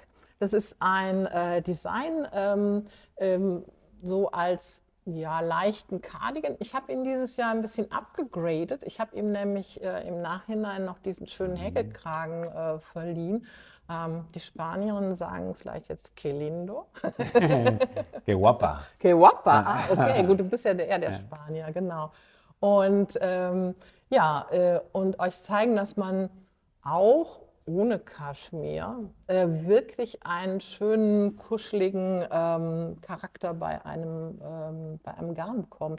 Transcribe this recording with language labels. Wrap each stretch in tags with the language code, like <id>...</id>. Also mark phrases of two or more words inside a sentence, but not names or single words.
<de>Das ist ein Design so als leichten Cardigan. Ich habe ihn dieses Jahr ein bisschen abgegradet. Ich habe ihm nämlich im Nachhinein noch diesen schönen Häkelkragen verliehen.</de> <es>Die Spanierinnen sagen vielleicht jetzt que lindo. Que guapa. Que guapa.</es> <de>Ah, okay, gut, du bist ja eher der Spanier, genau. Und und euch zeigen, dass man auch ohne Kaschmir wirklich einen schönen, kuscheligen Charakter bei einem Garn bekommt.</de>